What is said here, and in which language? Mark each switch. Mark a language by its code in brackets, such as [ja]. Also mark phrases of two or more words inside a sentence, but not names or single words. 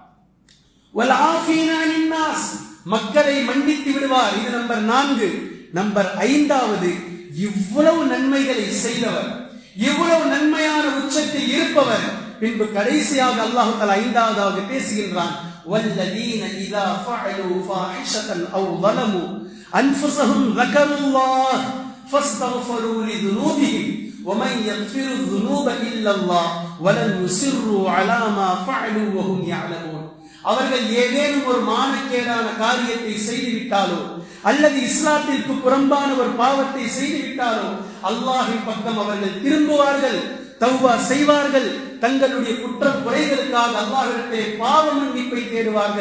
[ar] والعافين عن الناس, [ta] மக்களை மன்னித்து விடுவார். இது நம்பர் 4. நம்பர் 5வது, இவ்வளவு நன்மைகளை செய்தவர், இவ்வளவு நன்மையான உச்சத்தில் இருப்பவர், பின்பு கடைசியாக அல்லாஹ் தஆலா 5வதாக பேசுகின்றான். [ar] والذين إذا فعلوا فاحشة أو ظلموا انفسهم ذكروا الله فاستغفروا لذنوبهم ومن يغفر الذنوب الا الله ولن يصروا على ما فعلوا وهم يعلمون. [ta] அவர்கள் ஏதேனும் ஒரு மானக்கேடான காரியத்தை செய்துவிட்டாலோ அல்லது இஸ்லாத்திற்கு புறம்பான ஒரு பாவத்தை செய்துவிட்டாலோ அல்லாஹ்வின் பக்கம் அவர்கள் திரும்புவார்கள், தௌபா செய்வார்கள், தங்களுடைய குற்றம் குறைகளுக்காக அல்லாஹ்விடத்திலே பாவ மன்னிப்பை தேடுவார்கள்.